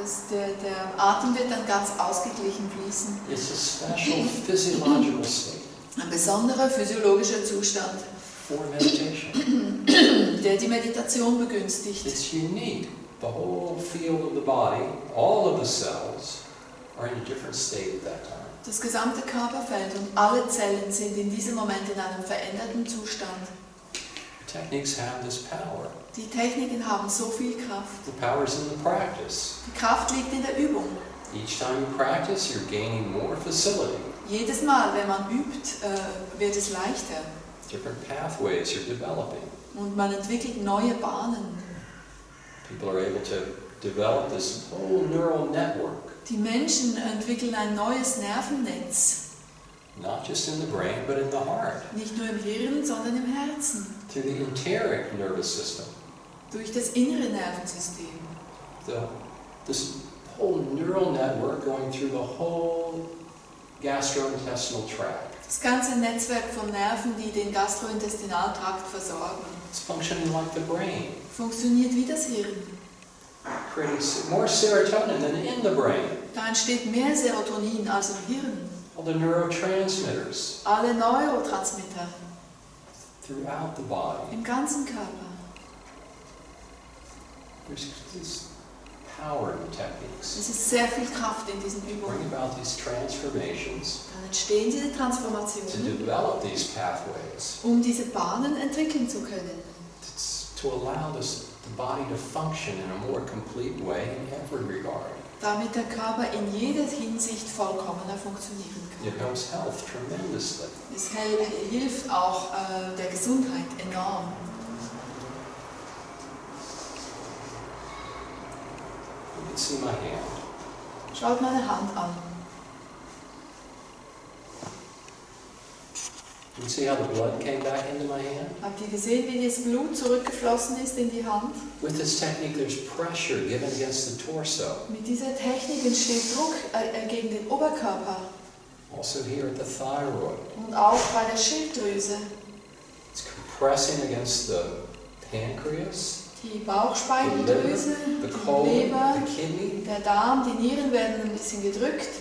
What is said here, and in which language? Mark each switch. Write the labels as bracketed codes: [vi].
[de] Der Atem wird dann ganz ausgeglichen fließen. [en] It's a special physiological state. [de] Ein besonderer physiologischer Zustand. [en] for meditation. [de] der die Meditation begünstigt. [en] It's unique. The whole field of the body, all of the cells, are in a different state at that time. [de] Das gesamte Körperfeld und alle Zellen sind in diesem Moment in einem veränderten Zustand. [en] Techniques have this power. [de] Die Techniken haben so viel Kraft. [en] The power is in the practice. [de] Die Kraft liegt in der Übung. [en] Each time you practice, you're gaining more facility. [de] Jedes Mal, wenn man übt, wird es leichter. [en] Different pathways you're developing. [de] Und man entwickelt neue Bahnen. [en] People are able to develop this whole neural network. [de] Die Menschen entwickeln ein neues Nervennetz. [en] Not just in the brain, but in the heart. [de] Nicht nur im Hirn, sondern im Herzen. [en] Through the enteric nervous system. [de] Durch das innere Nervensystem. [en] This whole neural network going through the whole gastrointestinal tract. [de] Das ganze Netzwerk von Nerven, die den Gastrointestinaltrakt versorgen. [en] It's functioning like the brain. [de] Funktioniert wie das Hirn. [en] Creating more serotonin than in the brain. [de] Da entsteht mehr Serotonin als im Hirn. [en] All the neurotransmitters [de] Alle Neurotransmitter [en] throughout the body. [de] im ganzen Körper. [en] There's this power in the techniques. [de] Es ist sehr viel Kraft in diesen [en] Bring [de] Übungen. [en] about these transformations [de] Dann entstehen diese [en] to [de] Transformationen, [en] develop these pathways. [de] um diese Bahnen entwickeln zu können. [en] To allow the body to function in a more complete way in every regard. [de] Damit der Körper in jeder Hinsicht vollkommener funktionieren kann. [en] It helps health tremendously. [de] Es hilft auch der Gesundheit enorm. [en] You can see my hand. [de] Schaut meine Hand an. [en] You can see how the blood came back into my hand? [de] Habt ihr gesehen, wie das Blut zurückgeflossen ist in die Hand? [en] With this technique, there's pressure given against the torso. [de] Mit dieser Technik entsteht Druck gegen den Oberkörper [en] Also here at the thyroid. [de] und auch bei der Schilddrüse. [en] It's compressing against the pancreas, [de] Die [en] the [de] Bauchspeicheldrüse, [en] liver, the [de] die [en] colon, [de] Leber, [en] the kidney. [de] der Darm, die Nieren werden ein bisschen gedrückt.